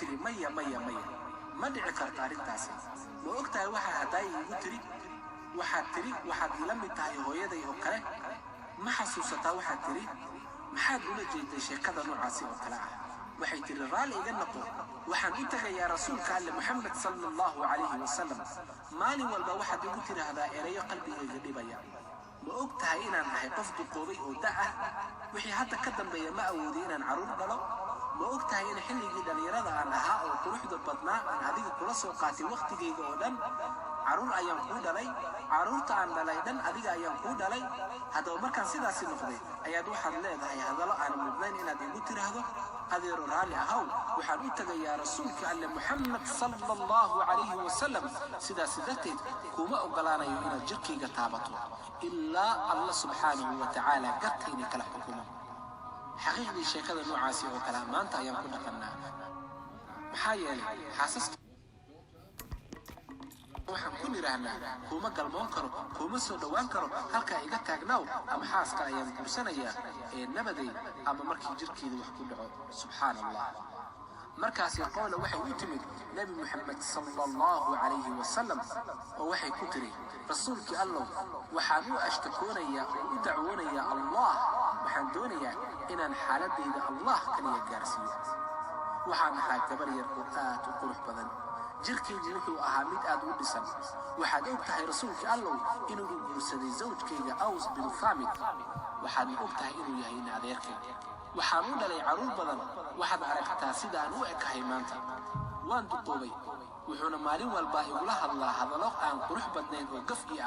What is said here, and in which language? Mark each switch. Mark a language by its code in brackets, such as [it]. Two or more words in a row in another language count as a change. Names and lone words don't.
[so] tiri maya ma dhici karto arrintaasi ma ogtahay waxa haday igu tiri waxaad ila mid tahay hooyaday oo kale ma xasuusataa waxaad tiri maxaad ula jeeday sheekada noocaasi oo kale ah waxay tiri raali iga noqo waxaan u tagayaa rasuulka alle Muhammad [ar] صلى الله عليه وسلم [so] maalin walba waxaad ugu tiraahdaa erayo qalbigayga dhibaya ma ogtahay inaan ahay qof duqoobay oo daa ah wixii hadda ka dambeeya ma awoodi inaan caruur dhalo ma ogtahay in xilligii dhalinyarada aan ahaa oo quruxda badnaa aan adiga kula soo qaatay waqtigayga oo dhan caruur ayaan ku dhalay caruurta aan dhalay dhan adiga ayaan ku dhalay haddaba markaan sidaasi noqday ayaad waxaad leedahay hadallo aan mudnayn inaad igu tiraahdo adeero raali ahow waxaan u tagayaa rasuulka alle Muhammad [ar] صلى الله عليه وسلم [so] sidaas darteed kuma ogolaanayo inaad jirkayga taabato ilaa [ar] الله سبحانه وتعالى [so] gartayna kala xukumo xaqiiqdii sheekada noocaasi oo kala maanta ayaan ku dhaqannaa maxaa yeelay xaasaska waxaan ku nirahnaa kuma galmoon karo kuma soo dhawaan karo halka iga taagnaaw ama xaaska ayaan guursanayaa ee nabaday ama markii jirkeedu wax ku dhaco subhanallah markaasi Qawla waxay u timid nabi Muhammad [ar] صلى الله عليه وسلم [so] oo waxay ku tiri rasuulki Allah waxaan u ashtakoonayaa oo u dacwoonayaa Allah waxaan doonayaa inaan xaaladayda Allah kaliya gaarsiiyo waxaan ahaa gabar yar oo aad u qurux badan jirkeygu wuxuu ahaa mid aad u dhisan waxaad og tahay rasuulki Allah inuu guursaday zawjkeyga Aws bin Thamit waxaad og tahay inuu yahay adeerkeyga waxaan u dhalay caruur badan waxaad aragtaa sidaan u ekahay maanta waan duqoobay wuxuuna maalin walba igula hadlaa hadallo aan qurux badnayn oo gafki ah